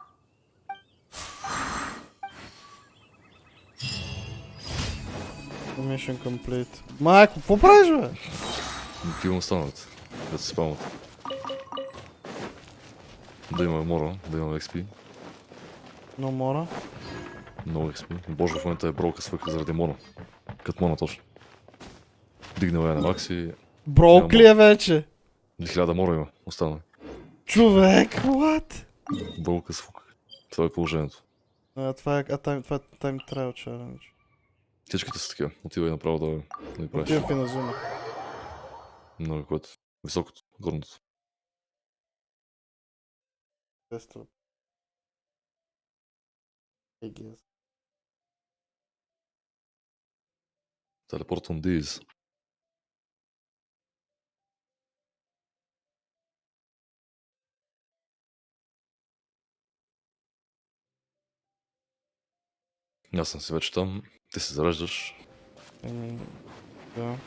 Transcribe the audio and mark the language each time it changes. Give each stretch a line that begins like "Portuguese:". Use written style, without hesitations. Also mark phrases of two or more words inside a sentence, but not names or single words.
English: Mission complete.
Bulgarian: Майко, какво правиш, бе? Такива останалите. Да се спамват. Да има мора, да има XP.
English: No more.
Bulgarian: Много XP. Боже, в момента е броука свъка заради мона. Като мона точно. Дигнал е на макс и... Броук ли е вече? 1000 мора има останали. Човек, what? Вълка с фук. Това е положението. Това е
English: time trial challenge.
Bulgarian: Всичките са такива. Отивай направо да ги правиш. Отивам в Иназума. Много което. Високото, горното. Тестове.
English: I guess. Телепорт on these.
Bulgarian: Аз съм си вече там. Ти се зареждаш. Да.